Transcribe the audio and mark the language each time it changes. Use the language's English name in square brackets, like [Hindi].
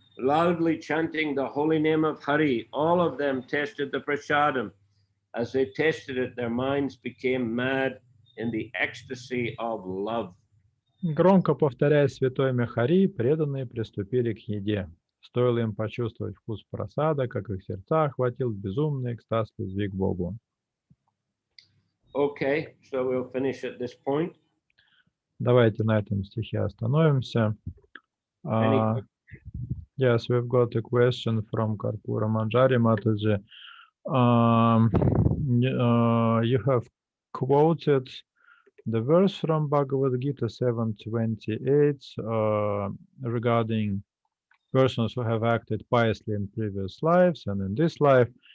[English] Loudly chanting the holy name of Hari, all of them tasted the prasadam. As they tasted it, their minds became mad in the ecstasy of love. [Russian] Громко повторяя святое имя Хари, преданные приступили к еде. Стоило им почувствовать вкус прасада, как их сердца охватил безумный экстаз любви к Богу. [English] Okay, so we'll finish at this point. [Russian] Давайте на этом стихе остановимся. [English] Yes, we've got a question from Karpura Manjari Mataji. You have quoted the verse from Bhagavad Gita 7:28 regarding persons who have acted piously in previous lives and in this life.